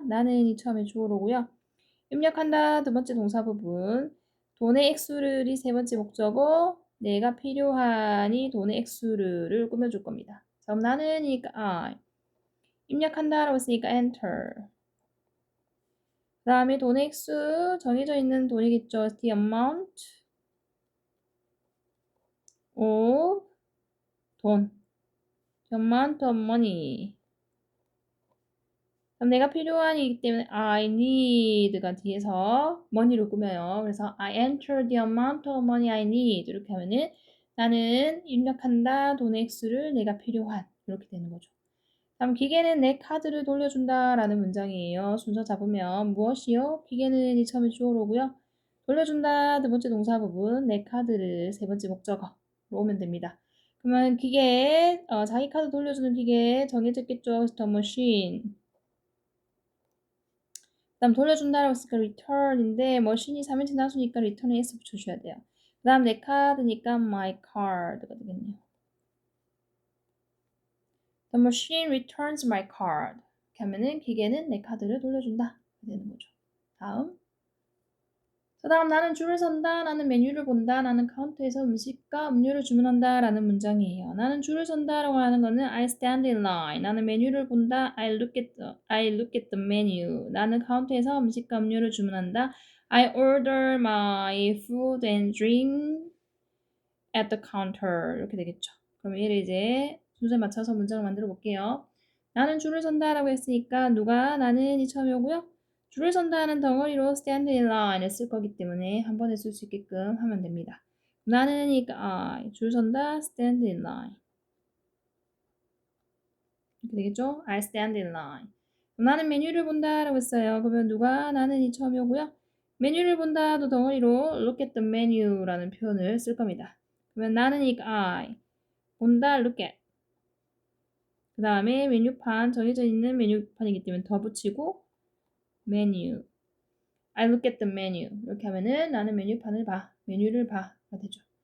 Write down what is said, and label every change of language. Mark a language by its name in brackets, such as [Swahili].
[Korean] 나는이 처음에 주어로고요. 입력한다 두 번째 동사 부분 돈의 액수를이 세 번째 목적어 내가 필요한이 돈의 액수를 꾸며줄 겁니다. 그럼 나는이니까 I 입력한다라고 했으니까 enter 그 다음에 돈의 액수 정해져 있는 돈이겠죠. [English] The amount of 돈 The amount of money [Korean] 그럼 내가 필요한이기 때문에 [English] I need가 뒤에서 money를 꾸며요. [Korean] 그래서 [English] I enter the amount of money I need [Korean] 이렇게 하면은 나는 입력한다 돈의 액수를 내가 필요한 이렇게 되는 거죠. 다음 기계는 내 카드를 돌려준다 라는 문장이에요. 순서 잡으면 무엇이요? 기계는 이 처음에 주어로고요. 돌려준다 두 번째 동사 부분 내 카드를 세 번째 목적어로 오면 됩니다. 그러면 기계에 자기 카드 돌려주는 기계에 정해져 있겠죠. The machine 다음 돌려준다라고 했으니까 return인데 머신이 3인칭 단수니까 return에 s 붙여줘야 돼요. 그 다음 내 카드니까 [English] my card [Korean] 가 되겠네요. [English] The machine returns my card. [Korean] 이렇게 하면은 기계는 내 카드를 돌려준다. 되는 거죠. 다음. 그 다음 나는 줄을 선다. 나는 메뉴를 본다. 나는 카운터에서 음식과 음료를 주문한다. 라는 문장이에요. 나는 줄을 선다라고 하는 거는 [English] I stand in line. [Korean] 나는 메뉴를 본다. [English] I look at the menu. [Korean] 나는 카운터에서 음식과 음료를 주문한다. [English] I order my food and drink at the counter. [Korean] 이렇게 되겠죠. 그럼 얘를 이제 순서에 맞춰서 문장을 만들어 볼게요. 나는 줄을 선다라고 했으니까 누가 나는이 처음에 오고요. 줄을 선다는 덩어리로 stand in line을 쓸 거기 때문에 한 번에 쓸 수 있게끔 하면 됩니다. 나는이니까 I, 줄 선다, [English] stand in line. [Korean] 이렇게 되겠죠? [English] I stand in line. [Korean] 나는 메뉴를 본다라고 했어요. 그러면 누가 나는이 처음에 오고요. 메뉴를 본다도 덩어리로 [English] look at the menu [Korean] 라는 표현을 쓸 겁니다. 그러면 나는이니까 I, 본다, look at. 그 다음에 메뉴판 정해져 있는 메뉴판이기 때문에 더 붙이고 메뉴 [English] I look at the menu [Korean] 이렇게 하면은 나는 메뉴판을 봐 메뉴를 봐가 되죠.